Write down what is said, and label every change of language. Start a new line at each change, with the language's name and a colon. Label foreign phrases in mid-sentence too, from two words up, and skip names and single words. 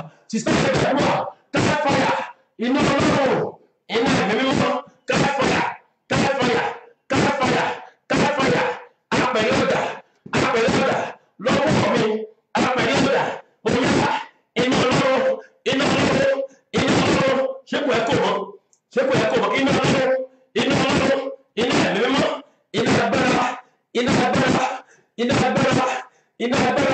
English: Sister Ẹgbẹ̀rún, catch fire.
Yoruba: Iná Ọlọ́run, iná ẹ̀mí mímọ́,
English: catch fire, catch fire, catch fire, catch fire.
Yoruba: Apẹ̀rẹ̀ ọ̀dà, lọ́wọ́ mi, apẹ̀rẹ̀ ọ̀dà, bóyá iná Ọlọ́run, iná Ọlọ́run, iná Ọlọ́run. Ṣé kò ẹ kò mọ́? Iná Ọlọ́run, iná Ọlọ́run, iná ẹ̀mí mímọ́, iná agbára, iná agbára, iná agbára, iná agbára.